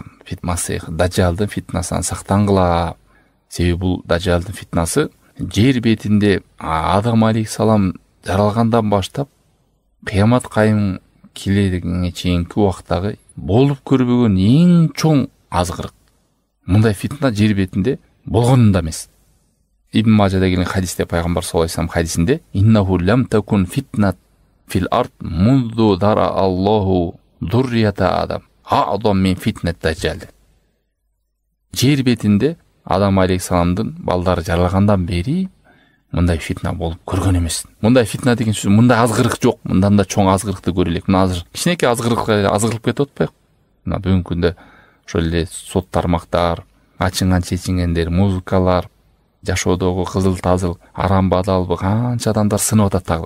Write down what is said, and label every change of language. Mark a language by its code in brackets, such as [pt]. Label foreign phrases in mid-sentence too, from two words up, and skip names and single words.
[ky] Масих даджалдын фитнасынан сактангыла. Себеби бул даджалдын фитнасы жер бетинде Адам алейхиссалам жаралгандан баштап кыямат кайым келегенге чейинки убактагы болуп көрбөгөн эң чоң азгырык. Мындай фитна жер бетинде болгон да эмес. Ибн Мажада келген хадисте пайгамбар [ar] صلى الله عليه وسلم [ky] хадисинде [ar] إنه لم تكن فتنة في الأرض منذ ذرأ الله ذرية آدم أعظم من فتنة الدجال. [ky] Жер бетинде Адам алейхиссаламдын балдары жаралгандан бери мындай фитна болуп көргөн эмес. Мындай фитна деген сөз, мындай азгырык жок. Мындан да чоң азгырыкты көрө элек. Мына азыр кичинекей азгырыкка азгырылып кетип атпайбы? Мына бүгүнкү күндө ошол эле сот тармактар, ачынган чечингендер, музыкалар, жашоодогу кызыл-тазыл, арам бадалбы канча адамдар сынып атат дагы.